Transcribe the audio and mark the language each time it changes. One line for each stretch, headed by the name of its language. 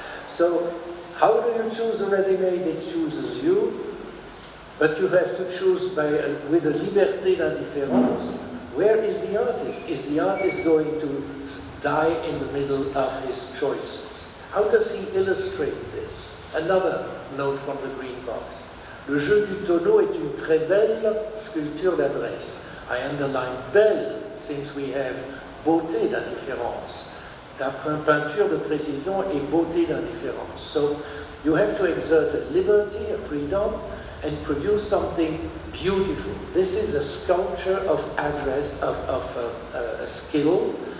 English: So, how do you choose a ready-made? It chooses you, but you have to choose with a
French: liberté d'indifférence.
English: Where is the artist? Is the artist going to die in the middle of his choices? How does he illustrate this? Another note from the green box.
French: Le jeu du tonneau est une très belle sculpture d'adresse.
English: I underline belle, since we have
French: beauté d'indifférence. Peinture de précision et beauté d'indifférence.
English: So you have to exert a liberty, a freedom, and produce something beautiful. This is a sculpture of address, of a skill.